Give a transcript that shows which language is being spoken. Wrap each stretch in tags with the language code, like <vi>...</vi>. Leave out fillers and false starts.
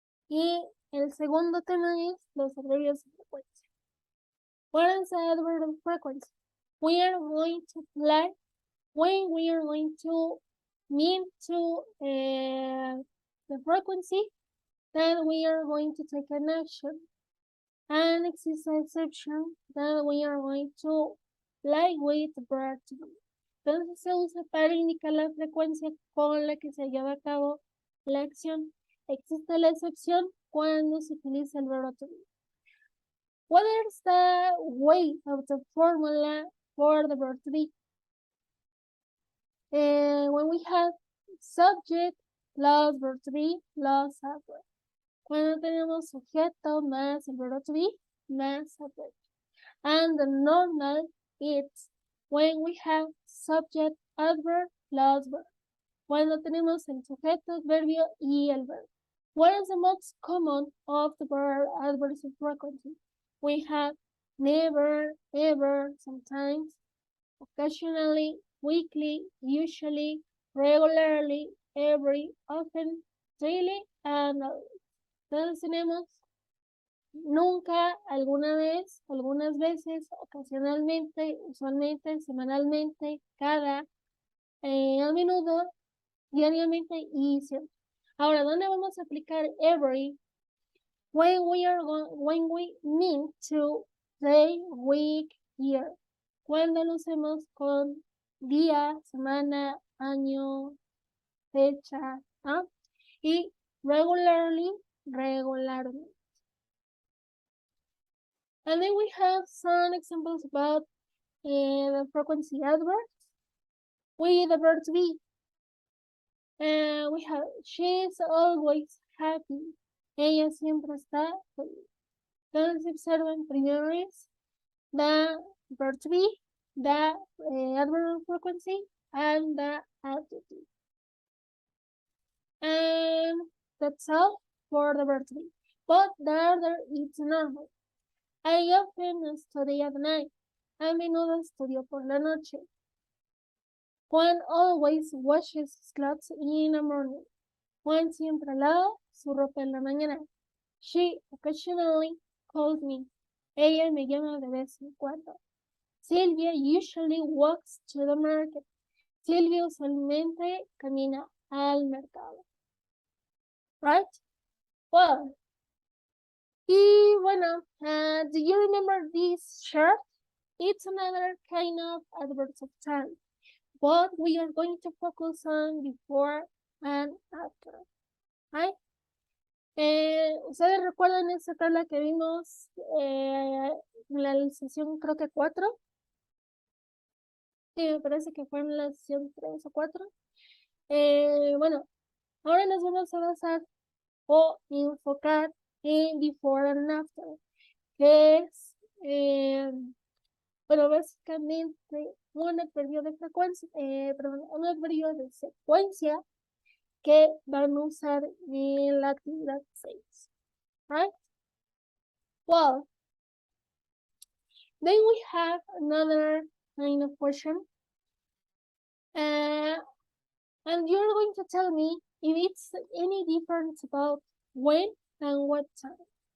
<es>Y el segundo tema es los adverbios de frecuencia.</es> <en>What is the adverb of frequency? We are going to apply when we are going to mean to the frequency that we are going to take an action. And exists an exception that we are going to apply with the verb to be.</en> <es>Entonces se usa para indicar la frecuencia con la que se lleva a cabo la acción. Existe la excepción cuando se utiliza el verbo to be.</es> <en>What is the way of the formula for the verb to be? When we have subject plus verb to be plus adverb.</en> <es>Cuando tenemos sujeto más el verbo to be más adverb.</es> <en>And the normal is when we have subject adverb plus verb.</en> <es>Cuando tenemos el sujeto, adverbio y el verbo.</es> <en>What is the most common of the adverbs of frequency? We have never, ever, sometimes, occasionally, weekly, usually, regularly, every, often, daily, and always.</en> <es>Entonces tenemos nunca, alguna vez, algunas veces, ocasionalmente, usualmente, semanalmente, cada, a menudo, diariamente y siempre. Ahora, ¿dónde vamos a aplicar every?</es> <en>When we mean to day, week, year.</en> <es>Cuando lo usemos con día, semana, año, fecha, ¿ah? Y regularly, regularmente.</es> <en>And then we have some examples about the frequency adverbs with the verb to be. We have, she's always happy.</en> <es>Ella siempre está feliz. Entonces observen, primero es</es> <en>the verb to be, the adverb of frequency, and the adjective. And that's all for the verb to be. But the other is normal. I often study at night.</en> <es>A menudo estudio por la noche.</es> <en>Juan always washes his clothes in the morning.</en> <es>Juan siempre lava su ropa en la mañana.</es> <en>She occasionally calls me.</en> <es>Ella me llama de vez en cuando.</es> <en>Sylvia usually walks to the market.</en> <es>Silvia usualmente camina al mercado.</es> <en>Right? Well,</en> <es>y bueno,</es> <en>do you remember this shirt? It's another kind of adverse of time, but we are going to focus on before and after, right?</en> <es>¿Ustedes recuerdan esa tabla que vimos en la sesión, creo que 4? Sí, me parece que fue en la sesión 3 o 4. Bueno, ahora nos vamos a basar o enfocar en before and after, que es, bueno, básicamente un adverbio de frecuencia, perdón, un adverbio de secuencia que van a usar en la actividad 6, right?</es> <en>Well, then we have another kind of question, and you're going to tell me if it's any difference about when and what time.</en>